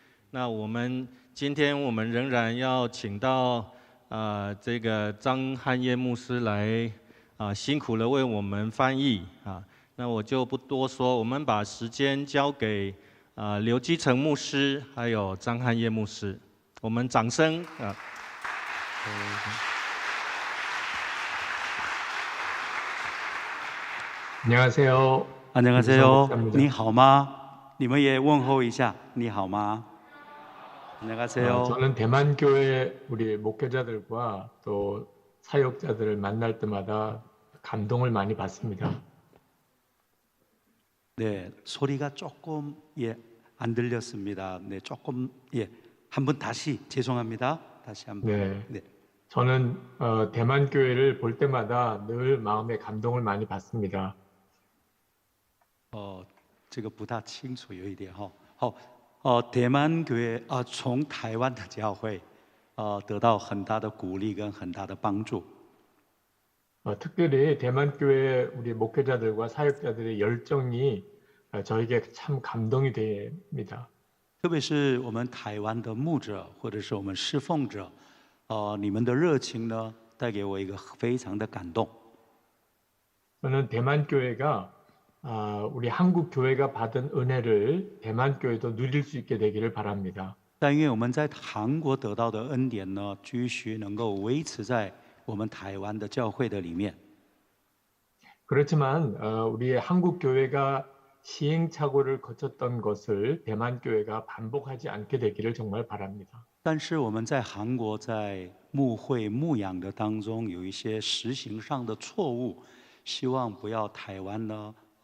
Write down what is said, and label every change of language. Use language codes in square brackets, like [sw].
[zh] 那今天我们仍然要请到这个张汉业牧师来辛苦了为我们翻译那我就不多说，我们把时间交给刘基成牧师还有张汉业牧师，我们掌声 [ko] 안녕하세요. 안녕하세요. [zh] 你好吗？你们也问候一下，你好吗？ [ko] 안녕하세요. 저는 대만교회 우리 목회자들과 또 사역자들을 만날 때마다 감동을 많이 받습니다. 네, 소리가 조금 안 들렸습니다. 네, 조금 한번 다시 죄송합니다. 다시 한번. 네. 저는 대만교회를 볼 때마다 늘 마음에 감동을 많이 받습니다. [zh] 这个不大清楚，有一点대만 교회从台湾的教会得到很大的鼓励跟很大的帮助。 [ko] 특별히 대만교회 우리 목회자들과 사역자들의 열정이 저에게 참 감동이 됩니다. [zh] 特别是我们台湾的牧者或者是我们侍奉者，你们的热情呢，带给我一个非常的感动。 [ko] 저는 대만교회가 우리 한국 교회가 받은 은혜를 대만 교회도 누릴 수 있게 되기를 바랍니다. [zh] 但愿我们在韩国得到的恩典呢，继续能够维持在我们台湾的教会的里面。 [ko] 그렇지만 우리 한국 교회가 시행착오를 거쳤던 것을 대만 교회가 반복하지 않게 되기를 정말 바랍니다. [zh] 但是我们在韩国在牧会牧养的当中有一些实行上的错误，希望不要台湾呢。